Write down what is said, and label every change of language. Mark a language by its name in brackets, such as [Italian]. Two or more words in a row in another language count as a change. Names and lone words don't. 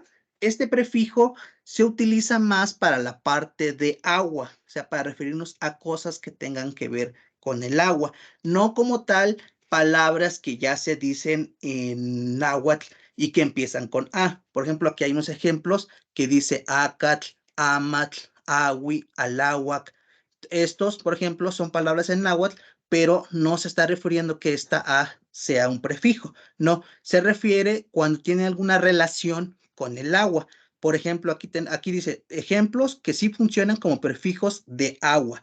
[Spanish] Este prefijo se utiliza más para la parte de agua, o sea, para referirnos a cosas que tengan que ver con el agua, no como tal palabras que ya se dicen en náhuatl y que empiezan con A. Por ejemplo, aquí hay unos ejemplos que dice [Nahuatl languages] acatl, amatl, awi, aláhuac. [Spanish] Estos, por ejemplo, son palabras en náhuatl, pero no se está refiriendo que esta A sea un prefijo. No, se refiere cuando tiene alguna relación con el agua. Por ejemplo, aquí dice ejemplos que sí funcionan como prefijos de agua.